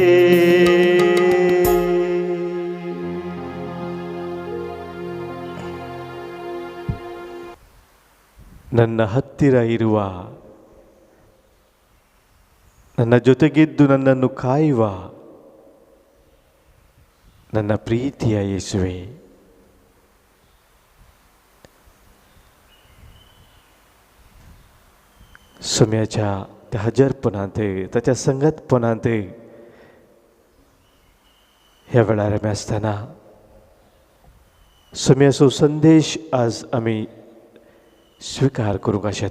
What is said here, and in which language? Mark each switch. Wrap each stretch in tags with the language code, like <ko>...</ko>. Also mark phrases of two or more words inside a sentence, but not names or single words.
<kn>ನನ್ನ ಹತ್ತಿರ ಇರುವ, ನನ್ನ ಜೊತೆಗಿದ್ದು ನನ್ನನ್ನು ಕಾಯುವ ನನ್ನ ಪ್ರೀತಿಯ ಯೇಸುವೇ.</kn> <kok>स्वाम्याच्या त्या हजरपणांत, ताच्या संगतपणांत ह्या वेळार आमी आसतना स्वाम्याचो संदेश आज आमी स्वीकार करूंक आशेता.</kok>